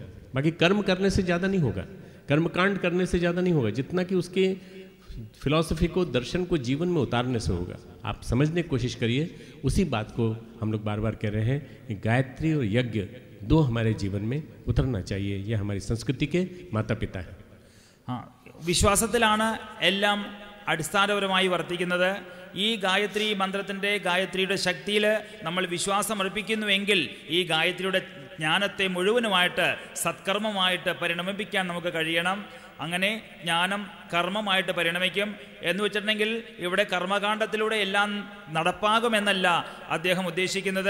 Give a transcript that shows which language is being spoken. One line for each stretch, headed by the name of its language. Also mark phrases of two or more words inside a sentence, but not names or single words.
Hindi: बाकी कर्म करने से ज़्यादा नहीं होगा, कर्मकांड करने से ज़्यादा नहीं होगा, जितना कि उसके फिलॉसफी को, दर्शन को जीवन में उतारने से होगा। आप समझने की कोशिश करिए। उसी बात को हम लोग बार बार कह रहे हैं कि गायत्री और यज्ञ दो हमारे जीवन में उतरना चाहिए। ये हमारी संस्कृति के माता पिता हैं।
Malayalam: വിശ്വാസത്തിലാണ് എല്ലാം അടിസ്ഥാനപരമായി വർത്തിക്കുന്നത്. ഈ ഗായത്രി മന്ത്രത്തിൻ്റെ, ഗായത്രിയുടെ ശക്തിയിൽ നമ്മൾ വിശ്വാസം അർപ്പിക്കുന്നുവെങ്കിൽ ഈ ഗായത്രിയുടെ ജ്ഞാനത്തെ മുഴുവനുമായിട്ട് സത്കർമ്മമായിട്ട് പരിണമിപ്പിക്കാൻ നമുക്ക് കഴിയണം. അങ്ങനെ ജ്ഞാനം കർമ്മമായിട്ട് പരിണമിക്കും എന്ന് വെച്ചിട്ടുണ്ടെങ്കിൽ ഇവിടെ കർമ്മകാണ്ഡത്തിലൂടെ എല്ലാം നടപ്പാകുമെന്നല്ല അദ്ദേഹം ഉദ്ദേശിക്കുന്നത്.